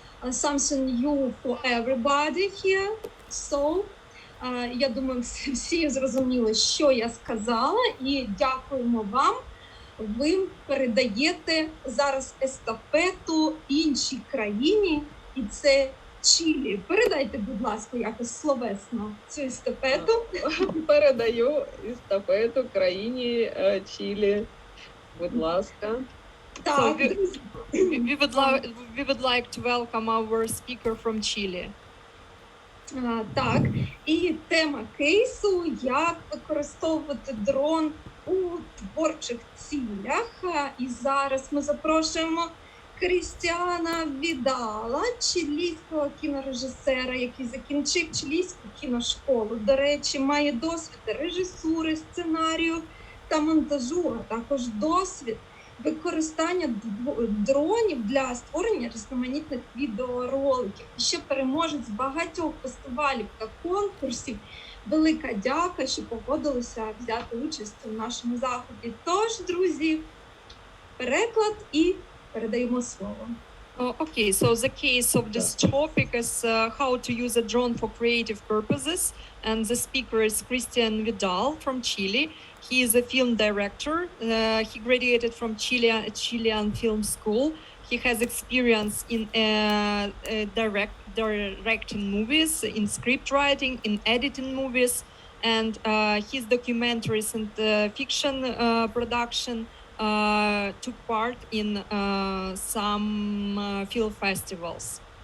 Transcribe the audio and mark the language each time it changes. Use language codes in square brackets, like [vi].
[en] Something new for everybody here. [uk] So, я думаю, всі зрозуміли, що я сказала, і дякуємо вам. Ви передаєте зараз естафету іншій країні, і це Чилі. Передайте, будь ласка, якось словесно цю естафету. Передаю естафету країні Чилі. Будь ласка. Так, [en] We would like to welcome our speaker from Chile. [uk] Так, і тема кейсу – як використовувати дрон у творчих цілях. І зараз ми запрошуємо Крістіана Відала, чилійського кінорежисера, який закінчив чилійську кіношколу. До речі, має досвід режисури, сценарію та монтажу, а також досвід використання дронів для створення різноманітних відеороликів. І ще переможець багатьох фестивалів та конкурсів. Велика дяка, що погодилися взяти участь у нашому заході. Тож, друзі, переклад і передаємо слово. [en] Okay, so the case of this topic is how to use a drone for creative purposes, and the speaker is Christian Vidal from Chile. He is a film director. He graduated from Chilean Film School. He has experience in directing movies, in script writing, in editing movies, and his documentaries and fiction production took part in some film festivals.